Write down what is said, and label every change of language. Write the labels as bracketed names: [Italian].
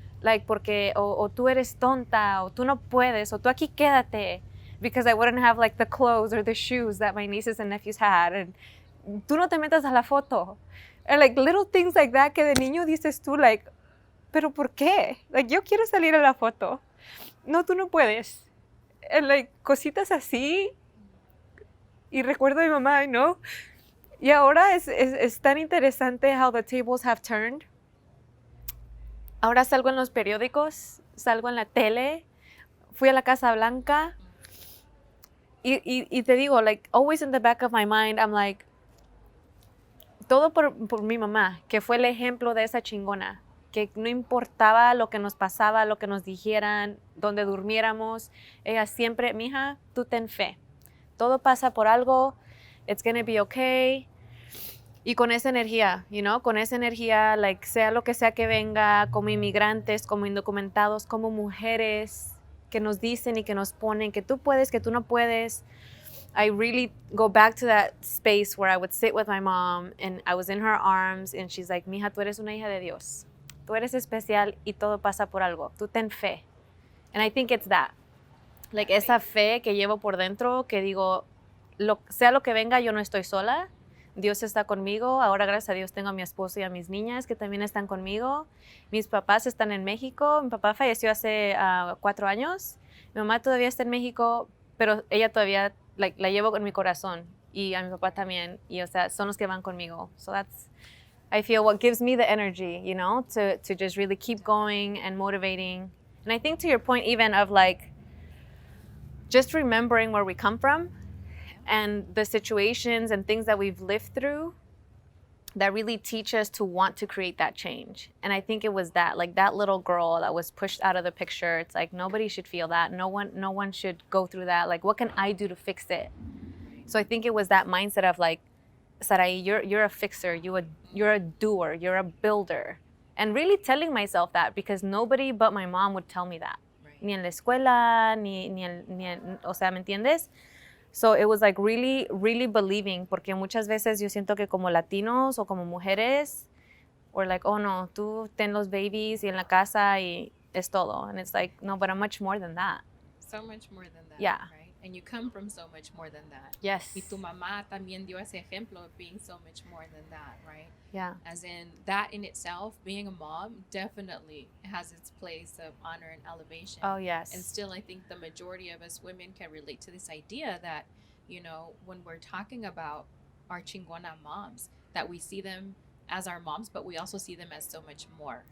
[Spanish] Like, porque, o tú eres tonta, o tú no puedes, o tú aquí quédate. [English] Because I wouldn't have like the clothes or the shoes that my nieces and nephews had. [Spanish] And tú no te metas a la foto. [English] And like little things like that [Spanish] que de niño dices tú like, pero ¿por qué? Like, yo quiero salir a la foto. No, tú no puedes. And like cositas así. Y recuerdo a mi mamá, ¿no? Y ahora es tan interesante [English] how the tables have turned. [Spanish] Ahora salgo en los periódicos, salgo en la tele, fui a la Casa Blanca. Y te digo, like, [English] always in the back of my mind, I'm like, [Spanish] todo por mi mamá, que fue el ejemplo de esa chingona, que no importaba lo que nos pasaba, lo que nos dijeran, donde durmiéramos, ella siempre, mija, tú ten fe. Todo pasa por algo, [English] it's gonna be okay. [Spanish] Y con esa energía, you know, con esa energía, like, sea lo que sea que venga, como inmigrantes, como indocumentados, como mujeres, que nos dicen y que nos ponen que tú puedes, que tú no puedes. [English] I really go back to that space where I would sit with my mom and I was in her arms and she's like, mija, [Spanish] tú eres una hija de Dios. Tú eres especial y todo pasa por algo. Tú ten fe. [English] And I think it's that. [Spanish] Like, esa fe que llevo por dentro, que digo, sea lo que venga, yo no estoy sola. Dios está conmigo. Ahora, gracias a Dios, tengo a mi esposo y a mis niñas que también están conmigo. Mis papás están en México. Mi papá falleció hace 4 años. Mi mamá todavía está en México, pero ella todavía la llevo en mi corazón. Y a mi papá también. Y, o sea, son los que van conmigo. [English] So that's, I feel, what gives me the energy, you know, to just really keep going and motivating. And I think to your point even of like, just remembering where we come from and the situations and things that we've lived through that really teach us to want to create that change. And I think it was that, like that little girl that was pushed out of the picture. It's like, nobody should feel that. No one should go through that. Like, what can I do to fix it? So I think it was that mindset of like, Sarahi, you're a fixer, you're a doer, you're a builder. And really telling myself that, because nobody but my mom would tell me that. Right. [Spanish] Ni en la escuela, o sea, ¿me entiendes? [English] So it was like really, really believing, [Spanish] porque muchas veces yo siento que como latinos o como mujeres, [English] we're like, oh no, [Spanish] tú ten los babies y en la casa y es todo. [English] And it's like, no, but I'm much more than that. So much more than that. Yeah. Right? And you come from so much more than that. Yes. [Spanish] Y tu mamá también dio ese ejemplo [English] of being so much more than that, right? Yeah. As in, that in itself, being a mom, definitely has its place of honor and elevation. Oh, yes. And still, I think the majority of us women can relate to this idea that, you know, when we're talking about our Chingona moms, that we see them as our moms, but we also see them as so much more.